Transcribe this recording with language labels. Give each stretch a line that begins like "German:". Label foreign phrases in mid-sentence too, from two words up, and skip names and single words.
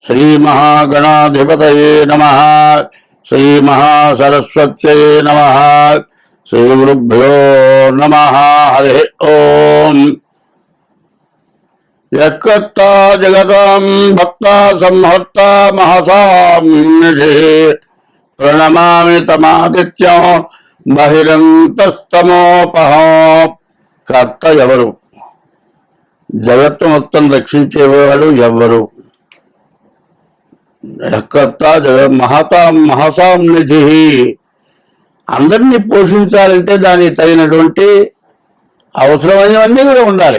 Sanskrit: श्रीमहागणाधिपतये नमः। श्रीमहासरस्वत्यै नमः। श्रीगुरुभ्यो नमः। हरिः ओम्। यत्कर्ता जगतां भक्ता संहर्ता महसां निधिः प्रणमामि तमादित्यं బహిరంతస్తమోపహం.
Telugu: కర్త ఎవరు? జగత్తు మొత్తం రక్షించేవాడు ఎవరు?
Sanskrit: కర్త మహసాం నిధి.
Telugu: అందరినీ పోషించాలంటే దానికి తగినటువంటి అవసరమైనవన్నీ కూడా ఉండాలి.